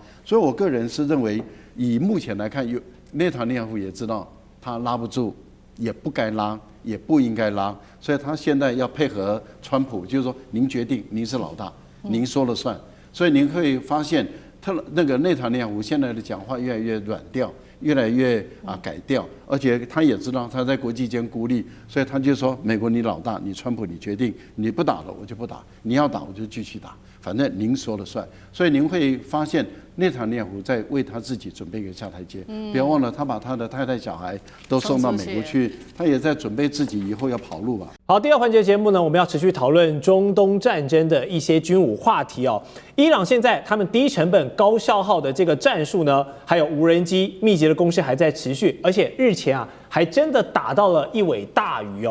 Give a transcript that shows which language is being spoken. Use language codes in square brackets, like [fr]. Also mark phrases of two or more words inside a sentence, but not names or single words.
[zh] 所以我個人是認為，以目前來看，內塔尼亞胡也知道他拉不住，也不該拉，也不應該拉，所以他現在要配合川普，就是說您決定，您是老大，您說了算。所以您會發現，他那個內塔尼亞胡現在的講話越來越軟調， 越來越改掉，而且他也知道他在国際間孤立，所以他就說：美國你老大，你川普你決定，你不打了我就不打，你要打我就继續打，反正您說了算。所以您会发现內塔尼亞胡在為他自己準備一個下台階。不要忘了，他把他的太太小孩都送到美國去，他也在準備自己以後要跑路吧。好，第二環節節目呢，我們要持續討論中東戰爭的一些軍武話題哦。伊朗現在他們低成本高消耗的這個戰術呢，還有無人機密集的攻勢還在持續，而且日前還真的打到了一尾大魚哦。